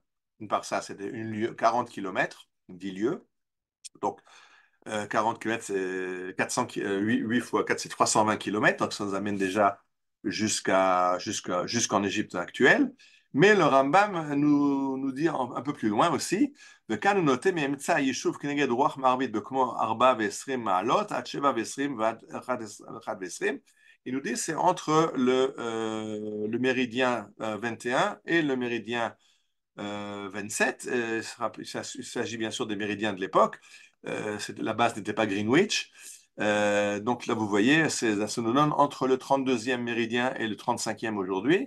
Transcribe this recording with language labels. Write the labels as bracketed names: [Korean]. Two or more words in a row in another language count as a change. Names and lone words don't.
[French] Une parsa, c'est 40 km, 10 lieues. Donc, 40 km, c'est 8 fois 4, c'est 320 km, donc ça nous amène déjà jusqu'en Égypte actuelle. Mais le Rambam nous dit un peu plus loin aussi, [Hebrew] וכאן הוא נוטה מאמצע היישוב כנגד רוח מערבית בכמו 4 ו-20 מעלות עד 7 ו-20 ועד 1 ו-20. [French] Il nous dit c'est entre le méridien 21 et le méridien 27. Il s'agit bien sûr des méridiens de l'époque. La base n'était pas Greenwich. Donc là, vous voyez, ça nous donne entre le 32e méridien et le 35e aujourd'hui.